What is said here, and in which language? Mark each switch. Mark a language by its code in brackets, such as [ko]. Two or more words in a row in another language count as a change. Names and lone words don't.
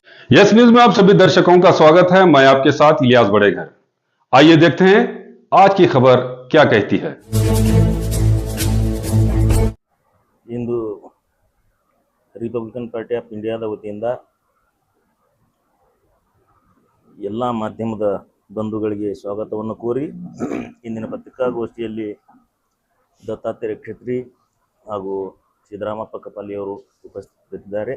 [hi] यस न्यूज में आप सभी दर्शकों का स्वागत है। मैं आपके साथ इलियास बड़ेघर। आइए देखते हैं आज की खबर क्या कहती है। [kn] ಇಂದು ರಿಪಬ್ಲಿಕನ್ ಪಾರ್ಟಿ ಆಫ್ ಇಂಡಿಯಾದ ವತಿಯಿಂದ ಎಲ್ಲ ಮಾಧ್ಯಮದ ಬಂಧುಗಳಿಗೆ ಸ್ವಾಗತವನ್ನು ಕೋರಿ ಇಂದಿನ ಪತ್ರಿಕಾಗೋಷ್ಠಿಯಲ್ಲಿ ದತ್ತಾತ್ರೇಯ ಕ್ಷತ್ರಿ ಹಾಗೂ ಸಿದ್ದರಾಮಪ್ಪ ಕಪಾಲಿಯವರು ಉಪಸ್ಥಿತರಿದ್ದಾರೆ.